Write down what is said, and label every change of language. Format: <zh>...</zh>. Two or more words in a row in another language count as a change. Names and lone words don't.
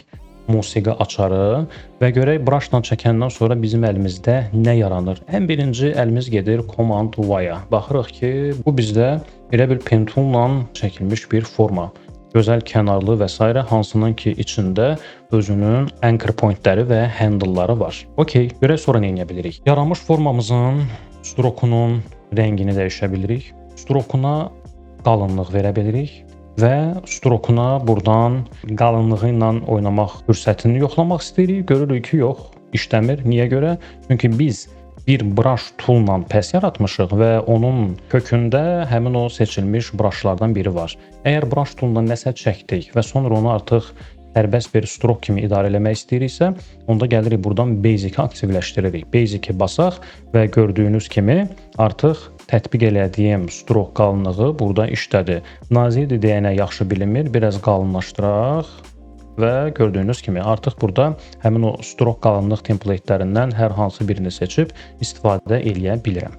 <az>Musiqi açarı və görək brushla çəkəndən sonra bizim əlimizdə nə yaranır. Ən birinci əlimiz gedir Command Y-a. Baxırıq ki, bu bizdə elə bir</az> <en>pen tool-la</en> <az>çəkilmiş bir forma. Gözəl kənarlı və s. hansının ki içində özünün</az> <en>anchor point-ləri</en> <az>və handle-ları var. OK, görək sonra nə edə bilirik. Yaranmış formamızın strokunun rəngini dəyişə bilirik. Strokuna qalınlıq verə bilirik. Və strokuna buradan qalınlığı ilə oynamaq fürsətini yoxlamaq istəyirik. Görürük ki, yox, işləmir. Niyə görə? Çünki biz bir</az> <en>brush tool-la</en> <az>pəs yaratmışıq və onun kökündə həmin o seçilmiş brushlardan biri var. Əgər</az> <en>brush tool-la</en> <az>nəsə çəkdik və sonra onu artıq sərbəst bir strok kimi idarə eləmək istəyiriksə, onda gəlirik buradan Basic-i aktivləşdiririk. Basic-i basaq və gördüyünüz kimi artıq tətbiq elədiyim strok qalınlığı burada işlədi. Nazik deyənə yaxşı bilinmir, biraz qalınlaşdıraq və gördüyünüz kimi artıq burada həmin o strok qalınlıq template-lərindən hər hansı birini seçib istifadə eləyə bilirəm.</az>